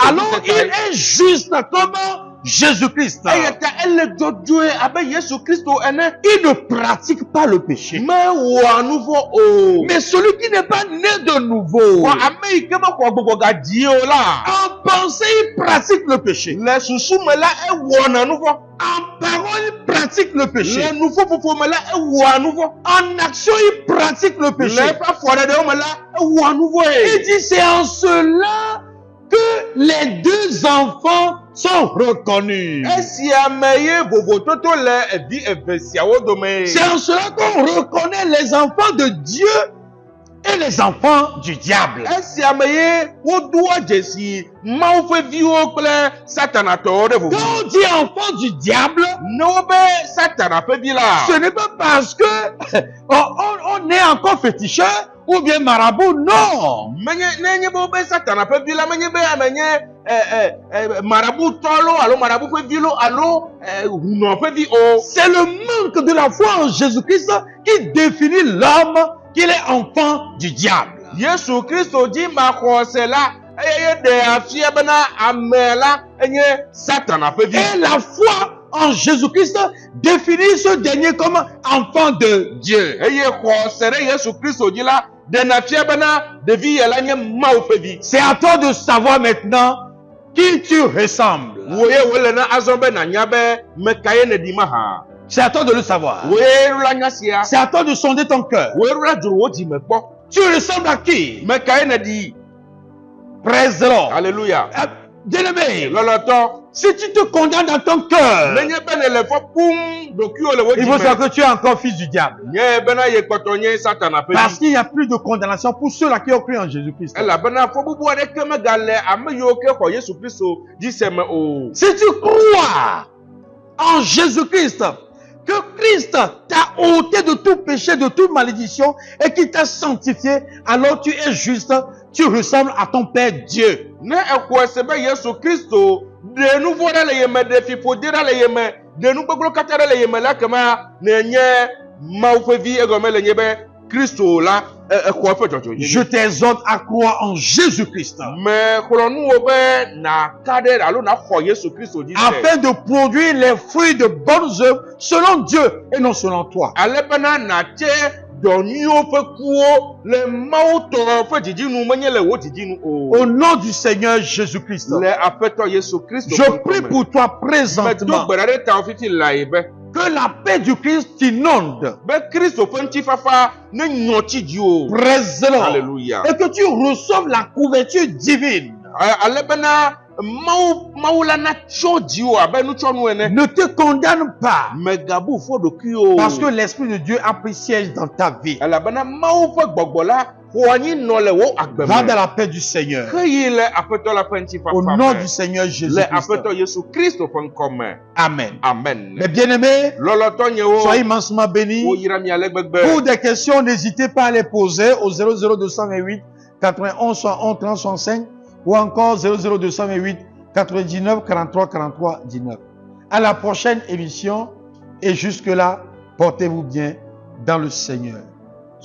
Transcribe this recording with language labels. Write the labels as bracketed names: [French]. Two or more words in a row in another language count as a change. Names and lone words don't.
[French] Alors il est juste comme Jésus-Christ. [Ewe] Eya ta ele dzɔdzɔe abe Yesu Kristo ene. [French] Il ne pratique pas le péché. [Ewe] Mewɔa nu vɔ o. [French] Mais celui qui n'est pas né de nouveau, [Ewe] Bɔ ame yi ke mexɔ gbugbɔ gadie o la. [French] en pensée, il pratique le péché. [Ewe] Le susu me la ewɔna nu vɔ. [French] En parole, il pratique le péché. [Ewe] Le nuƒoƒoƒo me la ewɔa nu vɔ. [French] En action, il pratique le [Ewe] Le [French] péché. [Ewe] eƒe afɔɖeɖewo me la ewɔa nu [French] Il [Ewe] vɔe. [French] dit, c'est en cela que les deux enfants sont reconnus. [Ewe] Esia me ye vovototo le evi eve siawo dome. [French] C'est en cela qu'on reconnaît les enfants de Dieu et les enfants du diable. [Ewe] Esia me ye wodoa jesi mawo ƒe viwo kple satanatɔwo ɖe vovo. [French] Quand on dit enfant du diable, [Ewe] Ne wobe satana ƒe vi la. [French] ce n'est pas parce que on est encore féticheur ou bien marabout, non. [Ewe] Menye ne nye be wobe satana ƒe vi la menye be ame nye marabutɔ lo alo marabu ƒe vi lo alo hunɔ ƒe vi o. [French] C'est le manque de la foi en Jésus-Christ qui définit l'homme qu'il est enfant du diable. [Ewe] Yesu Kristo dzi maxɔse la eye ɖe afia bena ame la enye satana ƒe vi. [French] Et la foi en Jésus-Christ définit ce dernier comme enfant de Dieu. [Ewe] Eye xɔse ɖe Yesu Kristo dzi la ɖena fia bena ɖevi ya la nye Mawu ƒe vi. [French] C'est à toi de savoir maintenant qui tu ressembles. [Ewe] Woye wole na azɔ be nanya be me kae ne ɖi mahã. [French] C'est à toi de le savoir. [Ewe] Woye la nya sia. [French] C'est à toi de sonder ton cœur. [Ewe] Woye la dzro wo dzi me kpɔ. [French] Tu ressembles à qui? [Ewe] Me kae ne ɖi. [English] Praise the Lord. [French] Alléluia. Bien-aimé, [Ewe] Lɔlɔtɔ. [French] si tu te condamnes dans ton cœur, [Ewe] Nenye be ne le fɔ pum ɖokuiwo le wo [French] il [Ewe] dzi [French] faut savoir [Ewe] me. [French] que tu es encore fils du diable. [Ewe] Nye bena ye kpɔtɔ nye satana ƒe [French] Parce [Ewe] vi. [French] qu'il n'y a plus de condamnation pour ceux-là qui ont cru en Jésus-Christ. [Ewe] Elabena fɔbubu aɖeke megale ame yiwo ke xɔ Yesu Kristo dzi se me o. [French] Si tu crois en Jésus-Christ, que Christ t'a ôté de tout péché, de toute malédiction et qui t'a sanctifié, alors tu es juste, tu ressembles à ton Père Dieu. [Ewe] Ne exɔ se be Yesu Kristo ɖe nu vɔ̃ ɖe le ye me, ɖe fiƒode ɖe le ye me, ɖe nu gbegblẽ katã ɖe le ye me la kema ne nye Mawu ƒe vi egɔme le nye be Kristo la exɔ eƒe dzɔdzɔenyenye. [French] Je t'exhorte à croire en Jésus-Christ [Ewe] Me xlɔ̃ nu wo be naka ɖe alo naxɔ Yesu Kristo dzi se. [French] afin de produire les fruits de bonnes œuvres selon Dieu et non selon toi. [Ewe] Ale bena natse dɔ nyuiwo ƒe kuwo le Mawu tɔ ƒe dzidzi menye le wo dzidzi o. [French] Au nom du Seigneur Jésus-Christ, [Ewe] Le Aƒetɔ Yesu Kristo [French] je [Ewe] ƒe [French] prie [Ewe] ŋkɔ me. [French] pour toi [Ewe] Medo [French] présentement [Ewe] gbe ɖa ɖe tawò fifi la yi be [French] que la paix du Christ t'inonde. [Ewe] Kristo ƒe ŋutifafa ne nyɔ tsi dziwò. [English] Praise the Lord. [French] Alléluia. Et que tu reçoives la couverture divine. [Ewe] Ale bena Mawu la natsyɔ dziwò abe nutsɔnu ene. [French] Ne te condamne pas. [Ewe] Megabu fɔ ɖokui o. [French] Parce que l'Esprit de Dieu a pris siège dans ta vie. [Ewe] Elabena Mawu ƒe gbɔgbɔ la xɔ anyi nɔ le wo agbe [French] Va dans [Ewe] me. [French] la paix du Seigneur. [Ewe] Xeyi le Aƒetɔ la ƒe ŋutifafa [French] Au nom [Ewe] me. [French] du Seigneur [Ewe] Le [French] Jésus-Christ. [Ewe] Aƒetɔ Yesu Kristo ƒe ŋkɔ me. [French] Amen. [Ewe] Amen. [French] Mes bien-aimés, [Ewe] Lɔlɔtɔ nyewo. [French] soyez immensement bénis. [Ewe] Woyra mi ale gbegbe. [French] Pour des questions, n'hésitez pas à les poser au 00228 91 71 30 65 ou encore 00228 99 43 43 19. À la prochaine émission et jusque-là, portez-vous bien dans le Seigneur.